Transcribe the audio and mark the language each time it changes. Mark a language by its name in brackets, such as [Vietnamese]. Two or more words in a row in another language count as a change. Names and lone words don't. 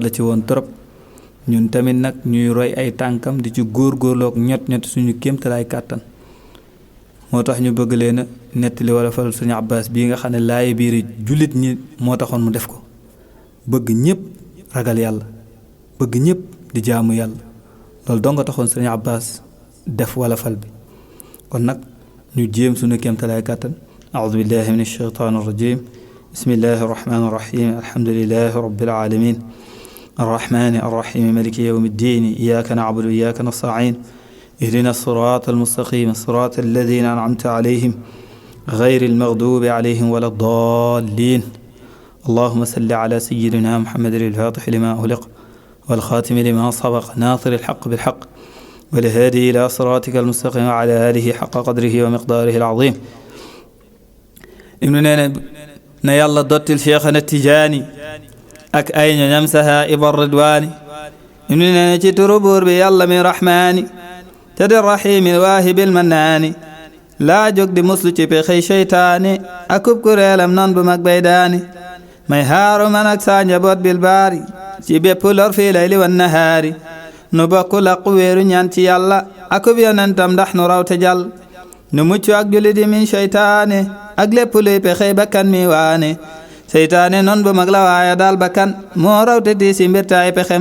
[Wolof] la ci woon trop ñun tamit nag ñuy roy ay tànkam di ci góorgóorloog ñot suñu kéemtalaay kàttan moo tax ñu bëgg leen a nettali wala falu sëriñ Abbas bii nga xam ne laaye biir jullit ñi moo taxoon mu def ko bëgg ñëpp ragal yàlla bëgg ñëpp di jaamu yàlla loolu dong nga taxoon sëriñ Abbas def wala fal bi kon nag ñu jéem suñu kéemtalaay kàttan [Arabic] أعوذ بالله من الشيطان الرجيم بسم الله الرحمن الرحيم الحمد لله رب العالمين الرحمن الرحيم مالك يوم الدين إياك نعبد وإياك نستعين اهدنا الصراط المستقيم صراط الذين أنعمت عليهم غير المغضوب عليهم ولا الضالين اللهم صل على سيدنا محمد الفاتح لما أغلق والخاتم لما سبق ناصر الحق بالحق والهادي إلى صراطك المستقيم وعلى آله حق قدره ومقداره العظيم [Wolof] ibnu nee na yàlla dottil Cheikhana Tijaani ak ay ñoñam [Arabic] سحائب الرضوان [Wolof] ibnu nee na ci turu buur bi yàlla mi rahmaani te di [Arabic] الرحيم واهب المنان [Wolof] laa jóg di muslu ci pexey seytaani akub kuréelam non bu mag bay daani may haaru man ak saa njaboot bil baari ci bépp lor [Arabic] في الليل والنهار [Wolof] nu bokku laqu wéeru ñaan ci yàlla akub yonentam ndax nu raw te jàll nu mucc ak julli di min seytaane ak lépp luy pexey bakkan mi waane seytaane non bu mag la waaye daal bakkan moo raw te diisi mbir taay pexem